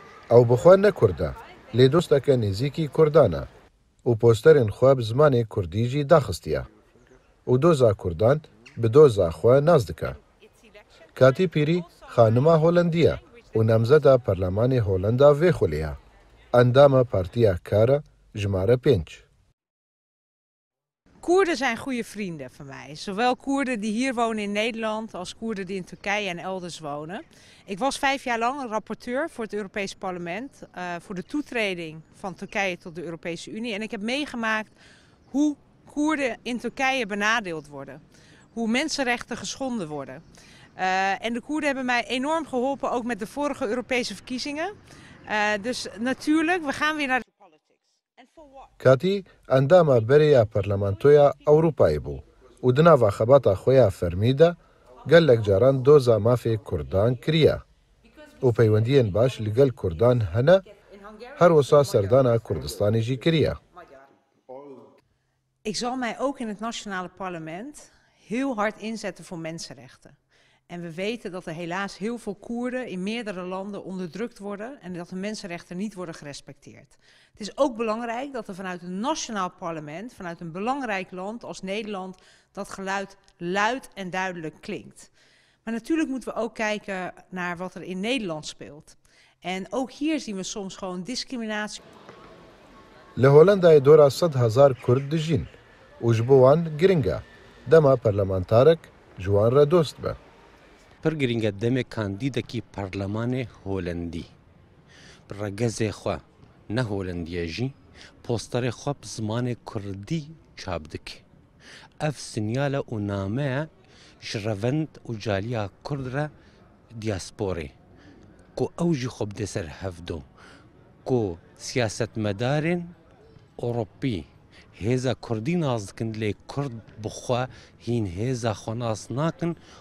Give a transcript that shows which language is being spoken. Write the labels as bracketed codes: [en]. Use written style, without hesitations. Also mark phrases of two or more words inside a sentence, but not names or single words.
[ku] ئەو بخوا نەکوردە لێ دۆستەکە نێزیکی کوردانە و پۆستەرên xwe bi zimanê Kurdî jî daxistiye û doza Kurdan bi doza xwe naz dike. Katî Pîrî xanima Holandî ye û nemzeda Perlemanê Holanda vê xulê ye. Endama Partiya Kar e jimare 5. [nl] Koerden zijn goede vrienden van mij. Zowel Koerden die hier wonen in Nederland als Koerden die in Turkije en elders wonen. Ik was 5 jaar lang rapporteur voor het Europese parlement voor de toetreding van Turkije tot de Europese Unie. En ik heb meegemaakt hoe Koerden in Turkije benadeeld worden. Hoe mensenrechten geschonden worden. En de Koerden hebben mij enorm geholpen, ook met de vorige Europese verkiezingen. Dus natuurlijk, we gaan weer naar de [ku] Katî endama Bereya Parlamentoya Ewropayê bû û di nava xebata xwe ya fermî de gelek caran doza mafê Kurdan kiriye û peywendiyên baş li gel Kurdan hene her wisa serdana Kurdistanê jî kiriye. [nl] Ik zal mij ook in het nationale parlement heel hard inzetten voor mensenrechten. En we weten dat er helaas heel veel Koerden in meerdere landen onderdrukt worden en dat de mensenrechten niet worden gerespecteerd. Het is ook belangrijk dat er vanuit een nationaal parlement, vanuit een belangrijk land als Nederland, dat geluid luid en duidelijk klinkt. Maar natuurlijk moeten we ook kijken naar wat er in Nederland speelt. En ook hier zien we soms gewoon discriminatie. [ku] Li Holandayê dora 100,000 Kurd dijîn û ji bo wan giring e. Dema parlamentarek ji wan re dost be. پر گرینگە دەمێ کاندیدێکی پەرلەمانێ هۆلەندی ڕەگەزێ خوا نە هۆلەندیەژی پۆستەرێ خوا زمانێ کوردی چاپ دکێ ئەف سنیالە و نامەیە ji revend û caliya Kurd re diyasporê ku ew jî xwe bide ser hevdo ku siyasetmedarên Ewropî hêza Kurdî naz dikin lê Kurd bi xwe hîn hêza xwe nas nakin.